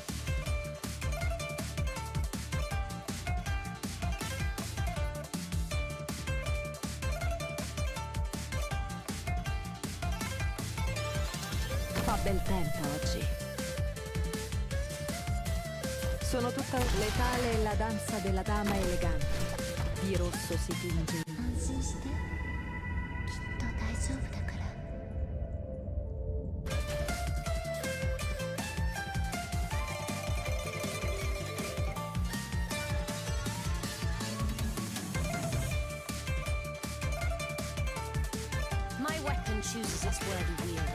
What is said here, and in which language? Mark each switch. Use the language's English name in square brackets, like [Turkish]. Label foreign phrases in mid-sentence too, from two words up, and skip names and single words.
[Italian] Fa bel tempo oggi. Sono tutta letale e la danza della dama elegante. Di rosso si tinge. [Japanese] 安心してきっと大丈夫だから [English] My weapon chooses its worthy wielder.